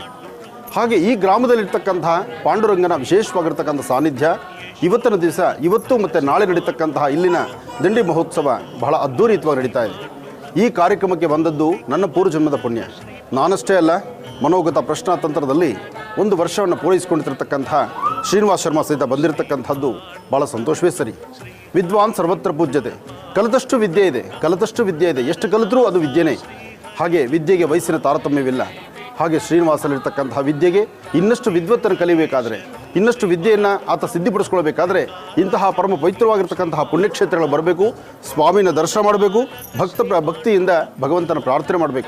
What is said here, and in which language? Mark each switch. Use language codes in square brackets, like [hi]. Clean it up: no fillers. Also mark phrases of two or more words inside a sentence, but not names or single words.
[kn] ಹಾಗೆ ಈ ಗ್ರಾಮದಲ್ಲಿರ್ತಕ್ಕಂತಹ ಪಾಂಡುರಂಗನ ವಿಶೇಷವಾಗಿರ್ತಕ್ಕಂಥ ಸಾನ್ನಿಧ್ಯ ಇವತ್ತಿನ ದಿವಸ, ಇವತ್ತು ಮತ್ತು ನಾಳೆ ನಡೀತಕ್ಕಂತಹ ಇಲ್ಲಿನ ದಂಡಿ ಮಹೋತ್ಸವ ಬಹಳ ಅದ್ಧೂರಿತವಾಗಿ ನಡೀತಾ ಇದೆ. ಈ ಕಾರ್ಯಕ್ರಮಕ್ಕೆ ಬಂದದ್ದು ನನ್ನ ಪೂರ್ವಜನ್ಮದ ಪುಣ್ಯ. ನಾನಷ್ಟೇ ಅಲ್ಲ, ಮನೋಗತ ಪ್ರಶ್ನಾತಂತ್ರದಲ್ಲಿ 1 ವರ್ಷವನ್ನು ಪೂರೈಸಿಕೊಂಡಿರ್ತಕ್ಕಂತಹ ಶ್ರೀನಿವಾಸ ಶರ್ಮಾ ಸಹಿತ ಬಂದಿರತಕ್ಕಂಥದ್ದು ಭಾಳ ಸಂತೋಷವೇ ಸರಿ. [sa] विद्वान् सर्वत्र पूज्यते. [kn] ಕಲಿತಷ್ಟು ವಿದ್ಯೆ ಇದೆ, ಎಷ್ಟು ಕಲಿತರೂ ಅದು ವಿದ್ಯೆನೇ. ಹಾಗೆ ವಿದ್ಯೆಗೆ ವಯಸ್ಸಿನ ತಾರತಮ್ಯವಿಲ್ಲ. ಹಾಗೆ ಶ್ರೀನಿವಾಸಲ್ಲಿರ್ತಕ್ಕಂತಹ ವಿದ್ಯೆಗೆ ಇನ್ನಷ್ಟು ವಿದ್ವತ್ತನ್ನು ಕಲಿಯಬೇಕಾದರೆ, ಇನ್ನಷ್ಟು ವಿದ್ಯೆಯನ್ನು ಆತ ಸಿದ್ಧಿಪಡಿಸ್ಕೊಳ್ಬೇಕಾದ್ರೆ ಇಂತಹ ಪರಮ ಪವಿತ್ರವಾಗಿರ್ತಕ್ಕಂತಹ ಪುಣ್ಯಕ್ಷೇತ್ರಗಳು ಬರಬೇಕು, ಸ್ವಾಮಿನ ದರ್ಶನ ಮಾಡಬೇಕು, ಭಕ್ತಿಯಿಂದ ಭಗವಂತನ ಪ್ರಾರ್ಥನೆ ಮಾಡಬೇಕು.